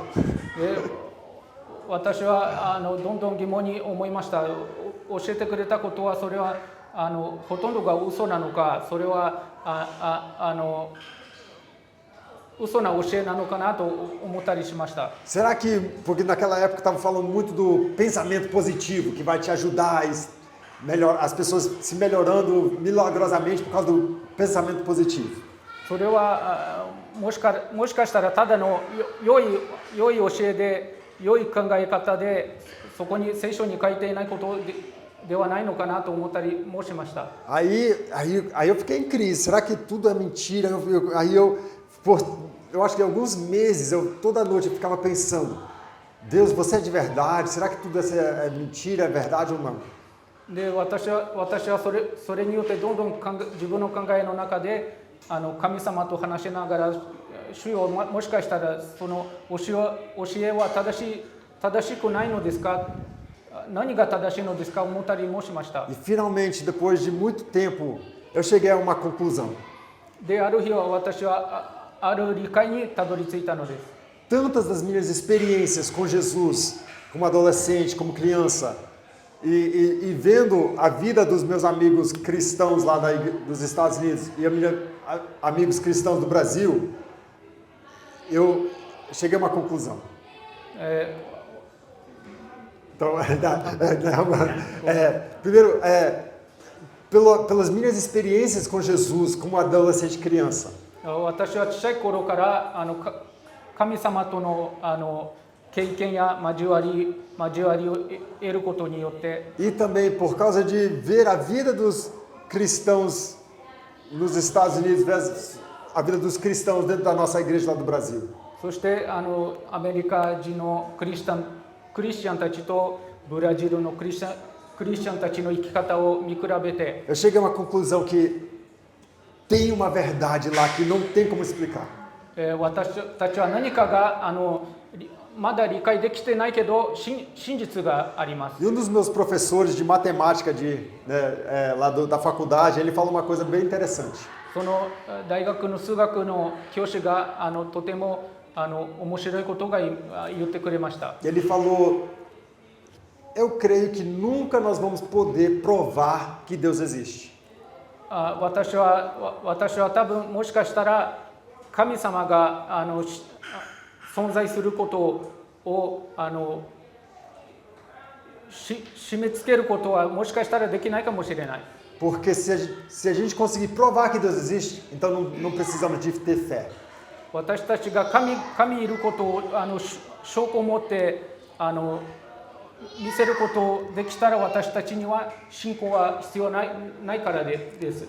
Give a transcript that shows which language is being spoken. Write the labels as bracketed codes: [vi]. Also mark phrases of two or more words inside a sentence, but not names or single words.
[ja] で私はどんどん疑問に思いました。教えてくれたことはそれはほとんどが嘘なのか、それは嘘な教えなのかなと思ったりしました。 [pt] Será que, porque naquela época estavam falando muito do pensamento positivo, que vai te ajudar as pessoas se melhorando milagrosamente por causa do pensamento positivo. [ja] それはもしかしたらただの良い教えで良い考え方でそこに聖書に書いていないことではないのかなと思ったりもしました。 [pt] Aí eu fiquei em crise, será que tudo é mentira? Eu acho que alguns meses, toda noite eu ficava pensando, Deus, você é de verdade? Será que tudo é mentira, é verdade ou não? [ja] で私はそれによってどんどん自分の考えの中で神様と話しながら主よもしかしたらその教えは正しくないのですか、何が正しいのですか思ったりもしました。 [pt] E finalmente, depois de muito tempo, eu cheguei a uma conclusão. [ja] である日は私はある理解にたどり着いたのです。 [pt] Tantas das minhas experiências com Jesus, como adolescente, como criança, e vendo a vida dos meus amigos cristãos lá dos Estados Unidos e amigos cristãos do Brasil, eu cheguei a uma conclusão. Então, primeiro, pelas minhas experiências com Jesus como adolescente e criança, [ja] 私は小さい頃から神様との経験や交わりを得ることによって、 [pt] e também por causa de ver a vida dos cristãos nos Estados Unidos versus a vida dos cristãos dentro da nossa igreja lá do Brasil. [ja] そしてアメリカ人のクリスチャンたちとブラジルのクリスチャンたちの生き方を見比べて、 [pt] Eu cheguei a uma conclusão que tem uma verdade lá que não tem como explicar. [ja] 私たちは何かがまだ理解できてないけど真実があります。 [pt] E um dos meus professores de matemática da faculdade, ele fala uma coisa bem interessante. [ja] その大学の数学の教師がとても面白いことが言ってくれました。 [pt] Ele falou: eu creio que nunca nós vamos poder provar que Deus existe. [ja] 私は多分もしかしたら神様が存在することを締め付けることはもしかしたらできないかもしれない。 [pt] Porque se a gente conseguir provar que Deus existe, então não precisamos de ter fé. [ja] 私たちが神いることを証拠を持って見せることできたら私たちには信仰は必要ないからです。